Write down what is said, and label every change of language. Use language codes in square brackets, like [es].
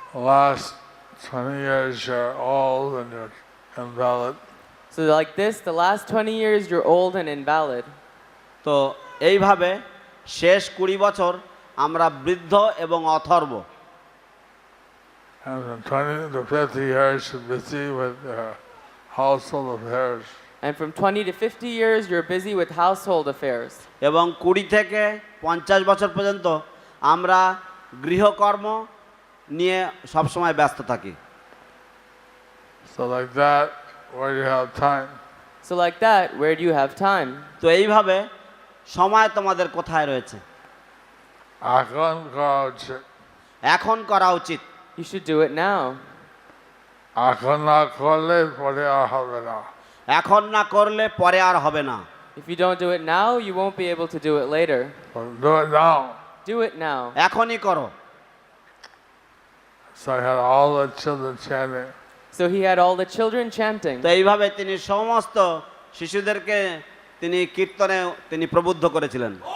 [en] last 20 years you're old and you're invalid. So like this, the last 20 years you're old and invalid. [bn] তো এইভাবে শেষ 20 বছর আমরা বৃদ্ধ এবং অথর্ব। [en] And from 20 to 50 years you're busy with household affairs. And from 20 to 50 years you're busy with household affairs. [bn] এবং 20 থেকে 50 বছর পর্যন্ত আমরা গৃহকর্ম নিয়ে সব সময় ব্যস্ত থাকি। [en] So like that, where do you have time? So like that, where do you have time? [bn] তো এইভাবে সময় তোমাদের কোথায় রয়েছে? এখন করা উচিত। এখন করা উচিত। [en] You should do it now. [bn] এখন না করলে পরে আর হবে না। এখন না করলে পরে আর হবে না। [en] If you don't do it now, you won't be able to do it later. Do it now. Do it now. [bn] এখনই করো। [en] So I had all the children chanting. So he had all the children chanting. [bn] তো এইভাবে তিনি সমস্ত শিশুদেরকে তিনি কীর্তনে তিনি প্রবুদ্ধ করেছিলেন।